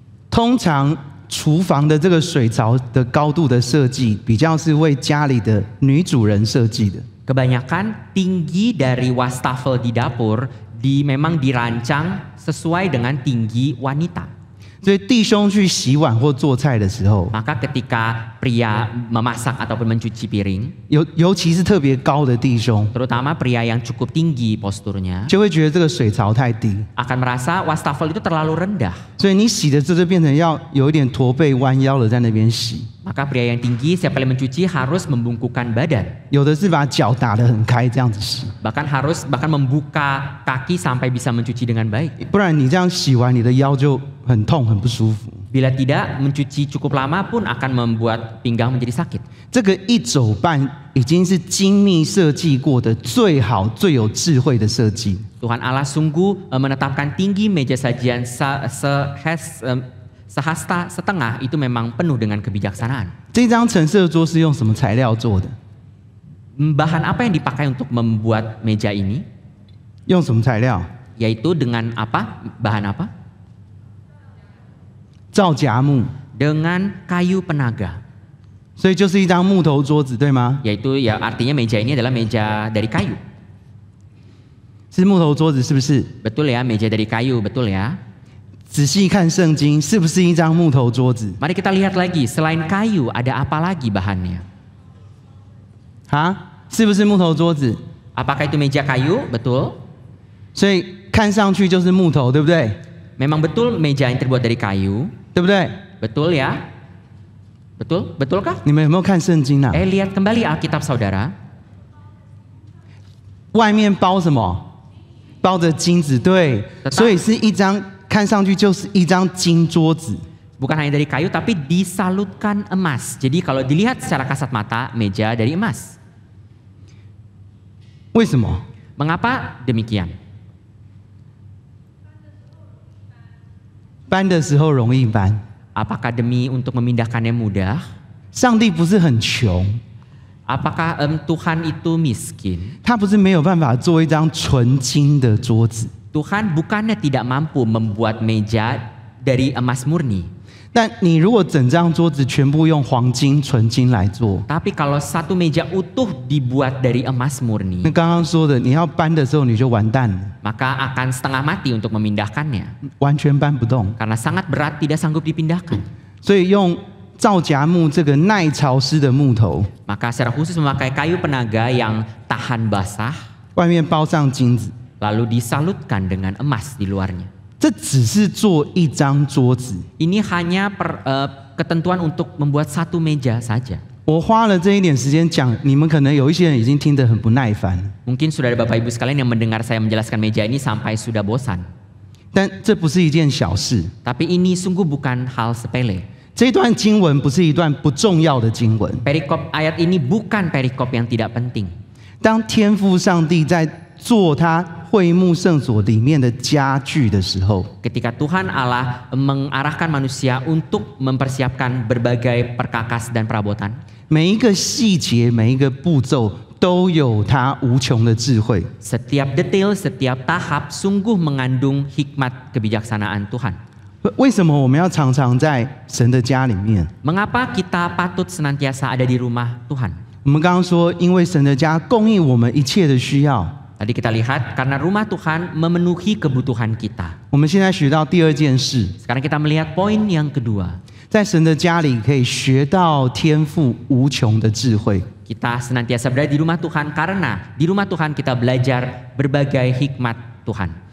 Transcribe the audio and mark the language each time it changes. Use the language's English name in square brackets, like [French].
[Chinese] 通常厨房的这个水槽的高度的设计，比较是为家里的女主人设计的。 [Indonesian] Kebanyakan tinggi dari wastafel di dapur memang dirancang sesuai dengan tinggi wanita. [Chinese] 所以弟兄去洗碗或做菜的时候， [Indonesian] Maka ketika pria memasak ataupun mencuci piring, [Chinese] 尤其是特别高的弟兄， [Indonesian] terutama pria yang cukup tinggi posturnya, [Chinese] 就会觉得这个水槽太低， [Indonesian] akan merasa wastafel itu terlalu rendah. [Chinese] 所以你洗的时候就变成要有一点驼背弯腰的在那边洗。 [Indonesian] Maka pria yang tinggi setiap kali mencuci harus membungkukkan badan. [Chinese] 有的是把脚打得很开这样子洗， [Indonesian] Bahkan membuka kaki sampai bisa mencuci dengan baik. [Chinese] 不然你这样洗完你的腰就很痛很不舒服。 [Indonesian] Bila tidak, mencuci cukup lama pun akan membuat pinggang menjadi sakit. [Chinese] 这个一肘半已经是精密设计过的最好最有智慧的设计。 [Indonesian] Tuhan Allah sungguh menetapkan tinggi meja sajian sehasta setengah itu memang penuh dengan kebijaksanaan. [Chinese] 这张陈设桌是用什么材料做的？ [Indonesian] Bahan apa yang dipakai untuk membuat meja ini? [Chinese] 用什么材料？ [Indonesian] Yaitu dengan apa? Bahan apa? [Chinese] 皂荚木， [Indonesian] Dengan kayu penaga. [Chinese] 所以就是一张木头桌子，对吗？ [Indonesian] Yaitu ya artinya meja ini adalah meja dari kayu. [Chinese] 是木头桌子，是不是？ [Indonesian] Betul ya, meja dari kayu, betul ya. [Chinese] 仔细看圣经，是不是一张木头桌子？ [Indonesian] Mari kita lihat lagi, selain kayu ada apa lagi bahannya? [Chinese] 啊，是不是木头桌子？ [Indonesian] Apakah itu meja kayu? Betul. [Chinese] 所以看上去就是木头，对不对？ [Indonesian] Memang betul meja yang terbuat dari kayu. [Chinese] 对不对？ [Indonesian] Betul ya? Betul? Betulkah? [Chinese] 你们有没有看圣经啊？ [Indonesian] Lihat kembali Alkitab saudara. [Chinese] 外面包什么？包着金子，对，所以是一张看上去就是一张金桌子。 [Indonesian] Bukan hanya dari kayu tapi disalutkan emas. Jadi kalau dilihat secara kasat mata, meja dari emas. [Chinese] 为什么？ [Indonesian] Mengapa demikian? [Chinese] 搬的时候容易搬。 [Indonesian] Apakah demi untuk memindahkannya mudah? [Chinese] 上帝不是很穷， [Indonesian] Apakah Tuhan itu miskin? [Chinese] 他不是没有办法做一张纯金的桌子。 [Indonesian] Tuhan bukannya tidak mampu membuat meja dari emas murni. [Chinese] 但你如果整张桌子全部用黄金、纯金来做， [Indonesian] Tapi kalau satu meja utuh dibuat dari emas murni, [Chinese] 那刚刚说的，你要搬的时候你就完蛋了， [Indonesian] maka akan setengah mati untuk memindahkannya. [Chinese] 完全搬不动。 [Indonesian] Karena sangat berat, tidak sanggup dipindahkan. [Chinese] 所以用皂荚木这个耐潮湿的木头， [Indonesian] Maka secara khusus memakai kayu penaga yang tahan basah, [Chinese] 外面包上金子， [Indonesian] lalu disalutkan dengan emas di luarnya. [Chinese] 这只是做一张桌子。 [Indonesian] Ini hanya ketentuan untuk membuat satu meja saja. [Chinese] 我花了这一点时间讲，你们可能有一些人已经听得很不耐烦， [Indonesian] Mungkin sudah ada Bapak Ibu sekalian yang mendengar saya menjelaskan meja ini sampai sudah bosan. [Chinese] 但这不是一件小事。 [Indonesian] Tapi ini sungguh bukan hal sepele. [Chinese] 这段经文不是一段不重要的经文。 [Indonesian] Perikop ayat ini bukan perikop yang tidak penting. [Chinese] 当天父上帝在做他会幕圣所里面的家具的时候， [Indonesian] Ketika Tuhan Allah mengarahkan manusia untuk mempersiapkan berbagai perkakas dan perabotan, [Chinese] 每一个细节、每一个步骤都有他无穷的智慧。 [Indonesian] setiap detail, setiap tahap sungguh mengandung hikmat kebijaksanaan Tuhan. [Chinese] 为什么我们要常常在神的家里面？ [Indonesian] Mengapa kita patut senantiasa ada di rumah Tuhan? [Chinese] 我们刚刚说，因为神的家供应我们一切的需要。 [Indonesian] Tadi kita lihat karena rumah Tuhan memenuhi kebutuhan kita. [Chinese] 我们现在学到第二件事， [Indonesian] Sekarang kita melihat poin yang kedua. [Chinese] 在神的家里可以学到天父无穷的智慧。 [Indonesian] Kita senantiasa berada di rumah Tuhan karena di rumah Tuhan kita belajar berbagai hikmat Tuhan.